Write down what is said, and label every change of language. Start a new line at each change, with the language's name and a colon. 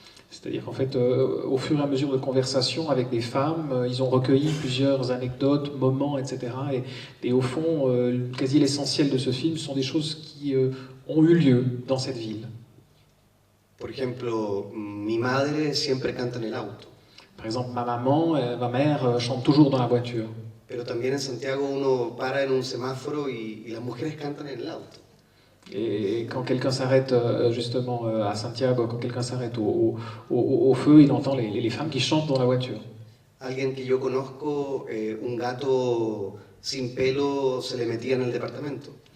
French: C'est-à-dire qu'en fait, au fur et à mesure de conversations avec des femmes, ils ont recueilli plusieurs anecdotes, moments, etc. Et au fond, quasi l'essentiel de ce film sont des choses qui ont eu lieu dans cette ville.
Spanish: Por ejemplo, mi madre siempre canta en el auto.
French: Par exemple, ma mère chante toujours dans la voiture.
Spanish: Pero también en Santiago uno para en un semáforo y las mujeres cantan en el auto.
French: Et quand quelqu'un s'arrête justement à Santiago, quand quelqu'un s'arrête au feu, il entend les femmes qui chantent dans la voiture.
Spanish: Alguien que yo conozco, un gato sin pelo se le metía en el departamento.